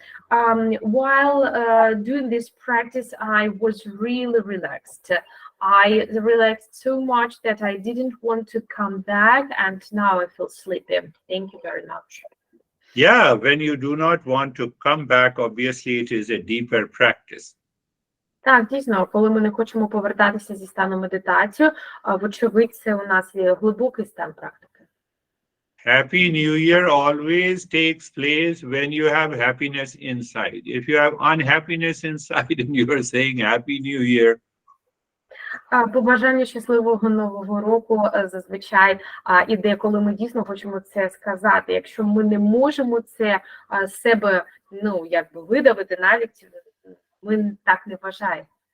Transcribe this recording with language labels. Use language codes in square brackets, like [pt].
[en] While doing this practice, I was really relaxed. I relaxed so much that I didn't want to come back, and now I feel sleepy. Thank you very much. Yeah, when you do not want to come back, obviously it is a deeper practice. [uk] Так, дійсно, коли ми не хочемо повертатися зі стану медитації, вочевидь, це у нас є глибокий стан практики. [en] Happy New Year always takes place when you have happiness inside. If you have unhappiness inside and you are saying Happy New Year. [uk] Побажання щасливого Нового року зазвичай іде, коли ми дійсно хочемо це сказати. Якщо ми не можемо це з себе, видавити навіть, ми так не вважаємо.